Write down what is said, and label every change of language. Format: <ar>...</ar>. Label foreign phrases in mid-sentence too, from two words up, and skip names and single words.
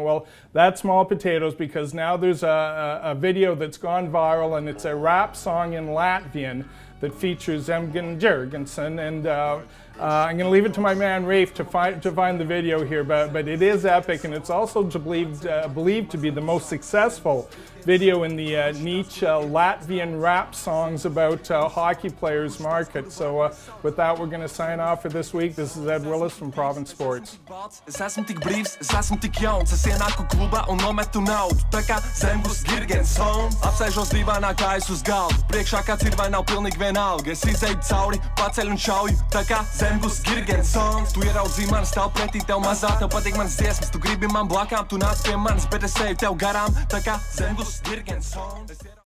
<en>Well, that's small potatoes, because now there's a video that's gone viral, and it's a rap song in Latvian that features Zemgus Girgensons, and I'm going to leave it to my man Rafe to find the video here, but it is epic, and it's also believed to be the most successful video in the niche Latvian rap songs about hockey players market. So with that, we're going to sign off for this week. This is Ed Willis from Province Sports.</en> <lv>Es esmu tik brīvs, es esmu tik jauns, es ienāku klubā un nometu naudu, tā kā Zemgus Girgensons. Apsēžos dīvainā kājas uz galdu, priekšā kāds ir vai nav pilnīgi vienalga. Es izēju cauri, paceļu un šauju, tā kā Zemgus Girgensons. Tu ieraudzīji mani, stāv pretī tev mazā, tev patīk manas dziesmas, tu gribi man blakām, tu nāc pie manis, bet es eju tev garām, tā kā Zemgus Girgensons.</lv>